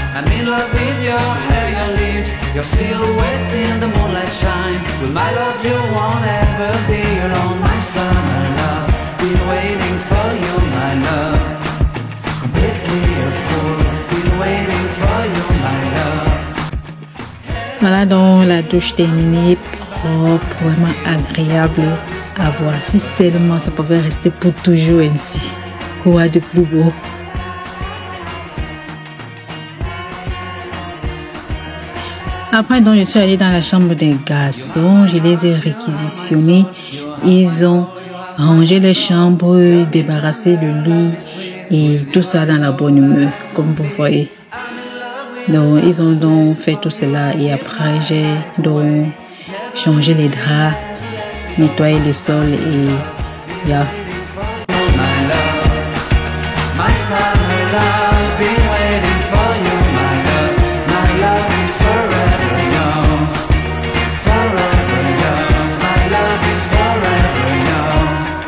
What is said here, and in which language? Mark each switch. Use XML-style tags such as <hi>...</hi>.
<en>I'm in love with your hair, your lips, your silhouette in the moonlight shine. With my love you won't ever be alone, my summer love. Been waiting for you, my love. Completely a fool. Been waiting for you, my love.</en> <fr>Voilà donc la douche terminée, propre, vraiment agréable à voir. Si seulement ça pouvait rester pour toujours ainsi. Quoi de plus beau? Après, donc, je suis allée dans la chambre des garçons, je les ai réquisitionnés. Ils ont rangé les chambres, débarrassé le lit et tout ça dans la bonne humeur, comme vous voyez. Donc, ils ont donc fait tout cela et après, j'ai donc changé les draps, nettoyé le sol et yeah.</fr> <en>My summer love, been waiting for you, my love. My love is forever yours, forever yours. My love is forever yours.</en>